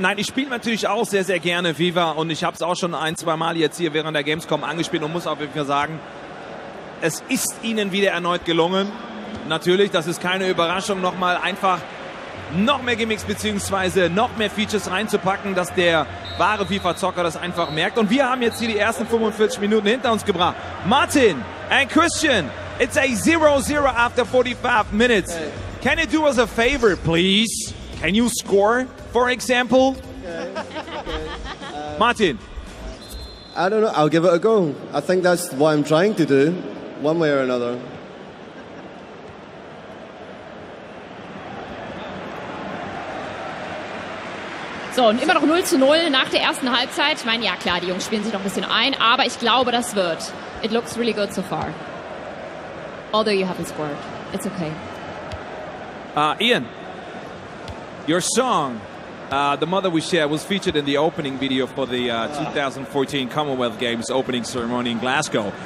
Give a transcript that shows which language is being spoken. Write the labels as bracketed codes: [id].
[de] Nein, ich spiele natürlich auch sehr, sehr gerne FIFA und ich habe es auch schon 1-2 Mal jetzt hier während der Gamescom angespielt und muss auf jeden Fall sagen, es ist ihnen wieder erneut gelungen. Natürlich, das ist keine Überraschung, nochmal einfach noch mehr Gimmicks bzw. noch mehr Features reinzupacken, dass der wahre FIFA-Zocker das einfach merkt. Und wir haben jetzt hier die ersten 45 Minuten hinter uns gebracht. Martin and Christian, [en] It's a 0-0 after 45 minutes. Can you do us a favor, please? Can you score, for example? Martin. I don't know. I'll give it a go. I think that's what I'm trying to do, one way or another. [de] So, und immer noch 0-0 nach der ersten Halbzeit. Ich meine, ja klar, die Jungs spielen sich noch ein bisschen ein, aber ich glaube, das wird. [en] It looks really good so far. Although you haven't scored. It's okay. Ian, your song, The Mother We Share, was featured in the opening video for the 2014 Commonwealth Games opening ceremony in Glasgow.